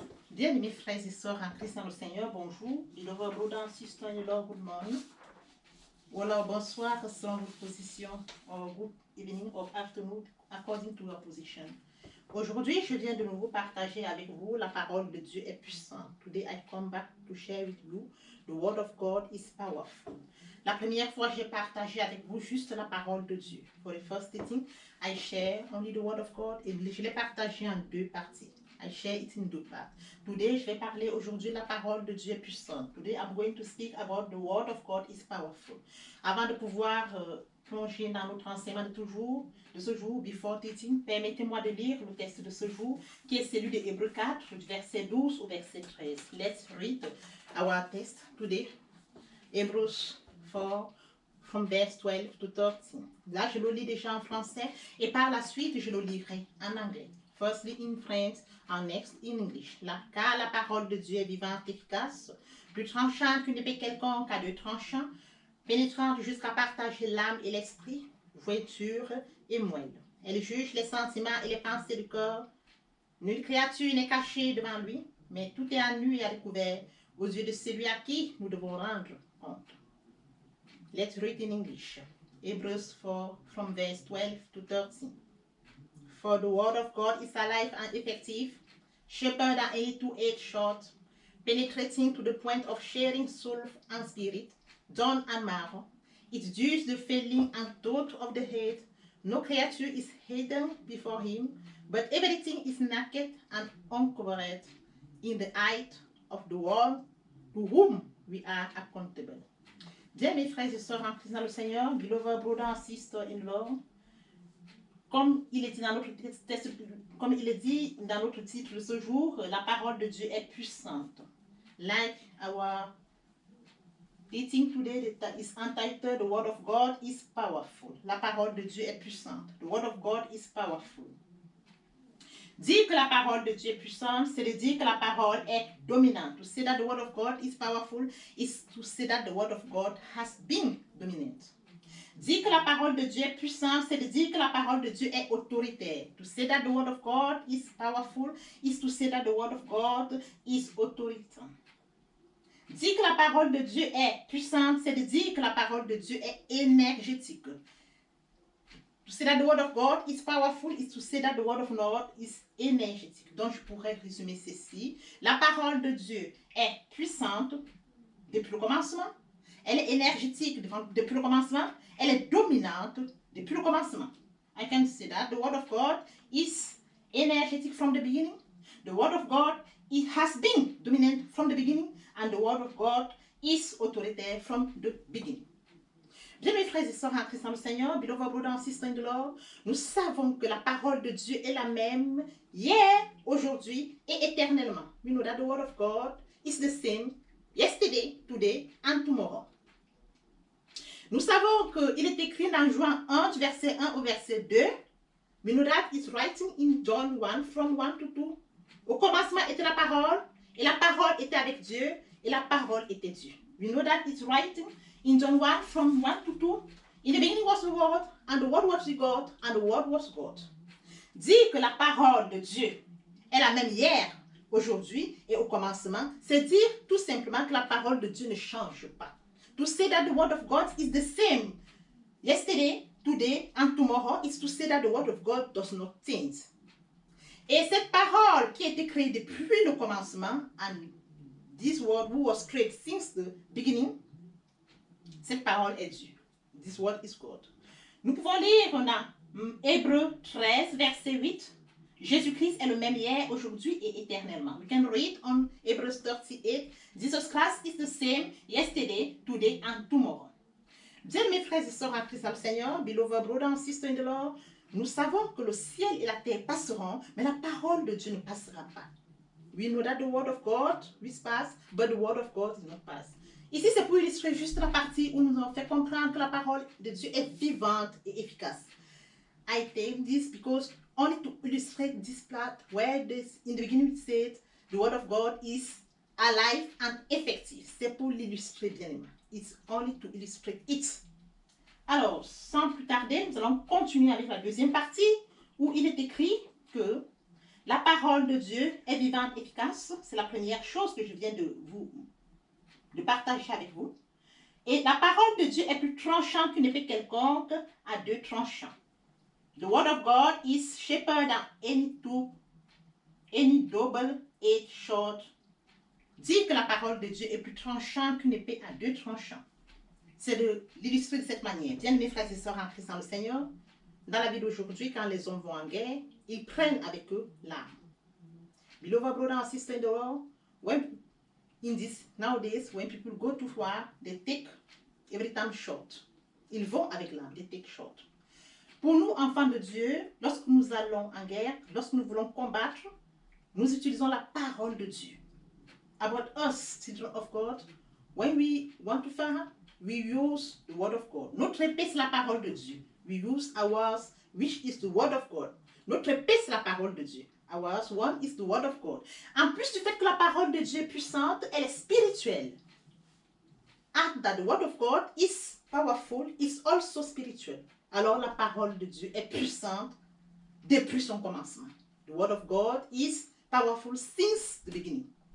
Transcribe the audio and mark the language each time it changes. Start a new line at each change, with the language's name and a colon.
French: Bien-aimés frères et sœurs en Christ dans le Seigneur, bonjour.
English: Beloved brother and sister in the Lord, good morning.
French: Ou alors bonsoir selon votre position,
English: or good evening or afternoon, according to your position.
French: Aujourd'hui, je viens de nouveau partager avec vous la parole de Dieu est puissante.
English: Today I come back to share with you the word of God is powerful.
French: La première fois, j'ai partagé avec vous juste la parole de Dieu.
English: For the first thing, I share only the word of God
French: et je l'ai partagé en deux parties.
English: I share it in two parts. Today,
French: je vais parler aujourd'hui la parole de Dieu est puissante.
English: Today, I'm going to speak about the word of God is powerful.
French: Avant de pouvoir plonger dans notre enseignement de ce jour,
English: before teaching,
French: permettez-moi de lire le texte de ce jour, qui est celui de Hébreux 4, du verset 12 au verset 13.
English: Let's read our text today. Hebrews 4, from verse 12 to 13.
French: Là, je le lis déjà en français et par la suite, je le lirai en anglais.
English: Firstly in French and next in English.
French: Là, car la parole de Dieu est vivante et efficace, plus tranchante qu'une épée quelconque à deux tranchants, pénétrante jusqu'à partager l'âme et l'esprit, jointure et moelle. Elle juge les sentiments et les pensées du cœur. Nulle créature n'est cachée devant lui, mais tout est à nu et à découvert aux yeux de celui à qui nous devons rendre compte.
English: Let's read in English. Hebrews 4 from verse 12 to 13. For the word of God is alive and effective, sharper than any two-edged sword, penetrating to the point of sharing soul and spirit, bone and marrow. It judges the feeling and thought of the head. No creature is hidden before him, but everything is naked and uncovered in the eye of the one to whom we are accountable.
French: Bien, mes frères et sœurs en Christ dans le Seigneur,
English: beloved brother and sister in Lord,
French: comme il est dit dans notre texte, comme il est dit dans notre titre de ce jour, la parole de Dieu est puissante.
English: Like our teaching today that is entitled, The Word of God is Powerful.
French: La parole de Dieu est puissante.
English: The Word of God is powerful.
French: Dire que la parole de Dieu est puissante, c'est de dire que la parole est dominante.
English: To say that the Word of God is powerful is to say that the Word of God has been dominant.
French: Dire que la parole de Dieu est puissante, c'est de dire que la parole de Dieu est autoritaire.
English: To say that the word of God is powerful is to say that the word of God is autoritaire.
French: Dire que la parole de Dieu est puissante, c'est de dire que la parole de Dieu est énergétique.
English: To say that the word of God is powerful is to say that the word of God is énergétique.
French: Donc, je pourrais résumer ceci. La parole de Dieu est puissante depuis le commencement. Elle est énergétique depuis le commencement. Elle est dominante depuis le commencement.
English: I can say that the word of God is energetic from the beginning. The word of God, it has been dominant from the beginning. And the word of God is autoritaire from the beginning.
French: Bien, mes frères et sœurs en Christ dans le Seigneur,
English: beloved brothers and sisters in the Lord,
French: nous savons que la parole de Dieu est la même hier, aujourd'hui et éternellement.
English: We know that the word of God is the same yesterday, today and tomorrow.
French: Nous savons qu'il est écrit dans Jean 1, du verset 1 au verset 2.
English: We know that it's writing in John 1, from 1 to 2.
French: Au commencement était la parole, et la parole était avec Dieu, et la parole était Dieu.
English: We know that it's writing in John 1, from 1 to 2. In the beginning was the Word, and the Word was with God, and the Word was God.
French: Dire que la parole de Dieu est la même hier, aujourd'hui et au commencement, c'est dire tout simplement que la parole de Dieu ne change pas.
English: To say that the word of God is the same yesterday, today, and tomorrow is to say that the word of God does not change.
French: Et cette parole qui a été créée depuis le commencement,
English: and this word who was created since the beginning,
French: cette parole est Dieu.
English: This word is God.
French: Nous pouvons lire dans Hébreux 13, verset 8. Jésus-Christ est le même hier, aujourd'hui et éternellement.
English: We can read on Hebrews 38. Jesus Christ is the same yesterday, today and tomorrow.
French: Bien, mes frères et sœurs en Christ dans le Seigneur,
English: beloved brothers and sisters in the Lord,
French: nous savons que le ciel et la terre passeront, mais la parole de Dieu ne passera pas.
English: We know that the word of God will pass, but the word of God will not pass.
French: Ici, c'est pour illustrer juste la partie où nous avons fait comprendre que la parole de Dieu est vivante et efficace.
English: I take this because only to illustrate this part where this, in the beginning it said the word of God is alive and effective.
French: C'est pour l'illustrer bien aimé.
English: It's only to illustrate it.
French: Alors, sans plus tarder, nous allons continuer avec la deuxième partie où il est écrit que la parole de Dieu est vivante et efficace. C'est la première chose que je viens de partager avec vous. Et la parole de Dieu est plus tranchante qu'une épée quelconque à deux tranchants.
English: The word of God is sharper than any double-edged sword.
French: Dire que la parole de Dieu est plus tranchante qu'une épée à deux tranchants. C'est de l'illustrer de cette manière. Bien, mes frères et sœurs en Christ dans le Seigneur, dans la vie d'aujourd'hui, quand les hommes vont en guerre, ils prennent avec eux l'arme.
English: Beloved brother and sister in the Lord, nowadays, when people go to war, they take every time shot.
French: Ils vont avec l'arme,
English: they take shot.
French: Pour nous, enfants de Dieu, lorsque nous allons en guerre, lorsque nous voulons combattre, nous utilisons la parole de Dieu.
English: About us, children of God, when we want to fight, we use the word of God.
French: Notre épée, c'est la parole de Dieu.
English: We use ours, which is the word of God.
French: Notre épée, c'est la parole de Dieu.
English: Ours, one is the word of God.
French: En plus du fait que la parole de Dieu est puissante, elle est spirituelle.
English: And that the word of God is powerful, is also spiritual.
French: Alors la parole de Dieu est puissante depuis son commencement.
English: The word of God is powerful since the beginning.